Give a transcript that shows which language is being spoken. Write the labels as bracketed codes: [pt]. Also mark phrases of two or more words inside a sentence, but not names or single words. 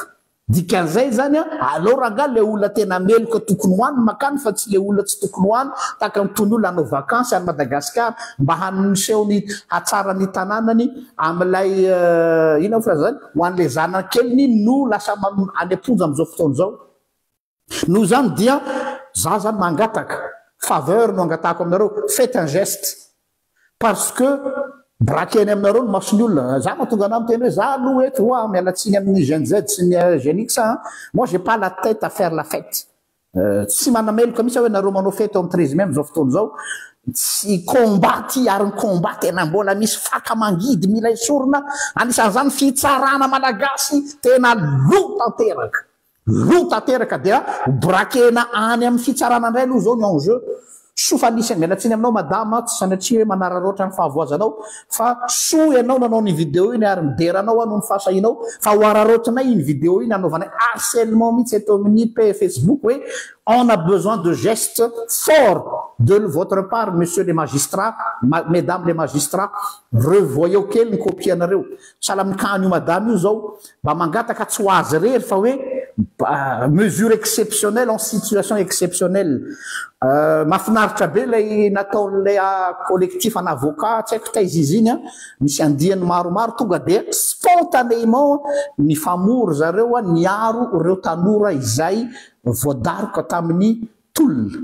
[mg] Dikan'izay zany aleo rangahy le olona tena meloka tokony hoany makany fa tsy le olona tsy tokony hoany tahaka mitony olona hanao vakansy any Madagasikara mba hanisehony hatsara ny tanànany am'ilay ina filaza zany ho an'le zanakeliny no lasa any am-ponja am'izao fotoana zao. Noho zany dia za zany mangataka faveur no angatahako aminareo, [fr] faites un geste parce que [mg] braqueny aminareo no masony olona. Za mahatonga anao miteny hoe za aloha eto mialatsiny amin'ny Gen Z sy ny Gen X, [fr] moi j'ai pas la tête à faire la fête. [mg] Tsy manameloka misy hoe nareo manao fety amin'ny 13 mai am'izao fotoana zao, tsy combat ty ary ny combat tena mbola misy faka mangidy mila esorina, anisan'izany fitsarana malagasy tena lo tanteraka dia braquena any amin'ny fitsarana indray aloha zao ny enjeu. Sofa nisy mialatsiny aminao madama tsy sanatria hoe manararoatra ny fahavoazanao fa so ianao nanao ny vidéo iny ary mideranao ano ny fahasahinao fa ho ararotinay iny vidéo iny anaovanay harcèlement mihitsy eto amin'ny Facebook hoe [fr] on a besoin de gestes forts de votre part, messieurs les magistrats, mesdames les magistrats, [mg] revoyez kely ny copie anareo. Sahala amin'ny kany io madame io zao mba mangataka tsy ho azy rery fa hoe [fr] mesure exceptionnelle en situation exceptionnelle. [mg] Mahafinaritra be lay nataon'lay [fr] collectif en avocat [mg] tsy haiko taiza izy iny misy andiany maromaro tonga de spontanément ny famory zareo niaro ireo tanora izay voadaroka tamin'ny tolona.